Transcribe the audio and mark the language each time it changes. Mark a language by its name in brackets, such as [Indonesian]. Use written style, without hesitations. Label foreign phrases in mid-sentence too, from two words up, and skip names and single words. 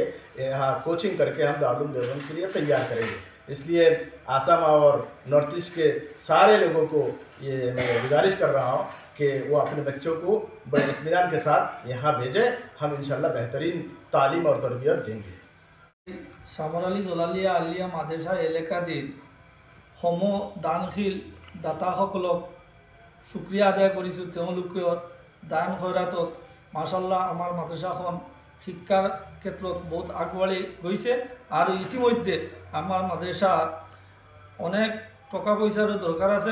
[Hindi] यहाँ कोचिंग करके हम दारुल उलूम देवबंद के लिए तैयार करेंगे। इसलिए आसाम और नॉर्थ ईस्ट के सारे लोगों को ये मैं गुजारिश कर रहा हूँ कि वो अपने बच्चों को बड़े इत्मीनान के साथ यहाँ भेजें। हम इंशाअल्लाह बेहतरीन तालीम और तरबियत देंगे। [Assamese] সামর আলী জলালিয়া আলিয়া মাদ্রাসা এলেকাধীন দানশীল দাতাসকলক শুক্ৰিয়া আদায় কৰিছোঁ। তেওঁলোকৰ দান খয়ৰাতত মাশাল্লাহ আমাৰ মাদ্ৰাসাখন শিক্ষাৰ ক্ষেত্ৰত বহুত আগবাঢ়ি গৈছে আৰু ইতিমধ্যে আমাৰ মাদ্ৰাসাত অনেক টকা পইচাৰো দৰকাৰ আছে।